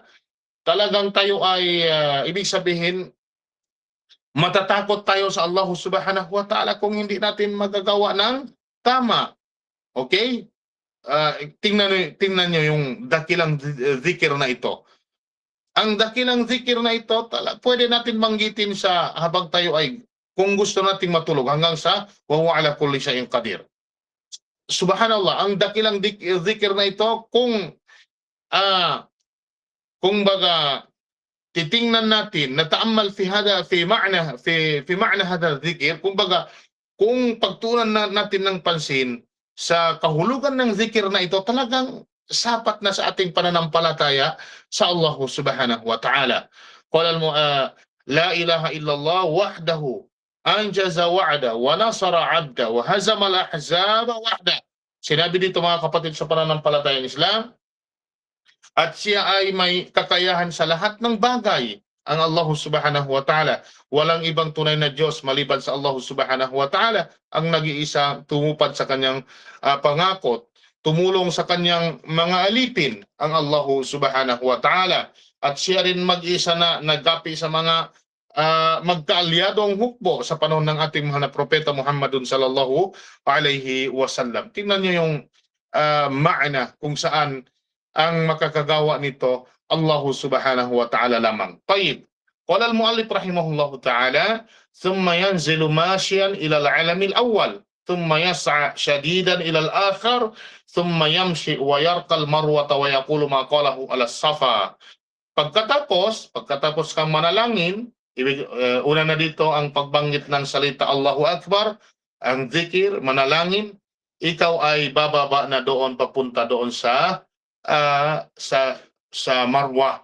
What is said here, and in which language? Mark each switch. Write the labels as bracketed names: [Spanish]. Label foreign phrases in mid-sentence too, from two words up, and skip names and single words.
[Filipino] Talagang tayo ay, ibig sabihin, matatakot tayo sa Allah [Arabic] سبحانه وتعالى [Filipino] kung hindi natin magagawa ng tama. Okay? Tingnan nyo yung dakilang zikir na ito. Ang dakilang zikir na ito, pwede natin banggitin sa habang tayo ay, kung gusto nating matulog, hanggang sa [Arabic] وهو على كل شيء قدير. [Filipino] Subhanallah, ang dakilang zikir na ito, kung baga titingnan natin, [Arabic] نتأمل في معنى هذا الذكر, [Filipino] kung baga kung pagtuunan natin ng pansin sa kahulugan ng zikir na ito, talagang sapat na sa ating pananampalataya sa Allah [Arabic] سبحانه وتعالى. قال لا إله إلا الله وحده أنجز وعده ونصر عبده وهزم الأحزاب وحده. [Filipino] Sinabi dito mga kapatid sa pananampalatayang Islam, at siya ay may kakayahan sa lahat ng bagay, ang Allah [Arabic] سبحانه وتعالى. [Filipino] Walang ibang tunay na Diyos maliban sa Allah [Arabic] سبحانه وتعالى, [Filipino] ang nag-iisa, tumupad sa kanyang pangako, tumulong sa kanyang mga alipin, ang Allah [Arabic] سبحانه وتعالى. [Filipino] At siya rin mag-isa na nagapi sa mga magkaalyadong hukbo sa panahon ng ating mahal na propeta Muhammadun [Arabic] صلى الله عليه وسلم. [Filipino] Tingnan niyo yung ma'na kung saan ang makakagawa nito Allah [Arabic] سبحانه وتعالى [Filipino] lamang. Tayyib. [Arabic] قال المؤلف رحمه الله تعالى ثم ينزل ماشيا إلى العلم الأول ثم يسعى شديدا إلى الآخر ثم يمشي ويرقى المروة ويقول ما قاله على الصفا. [Filipino] Pagkatapos kang manalangin, una na dito ang pagbanggit ng salita [Arabic] الله أكبر, [Filipino] ang zikir, manalangin, ikaw ay bababa na doon papunta doon sa Marwa.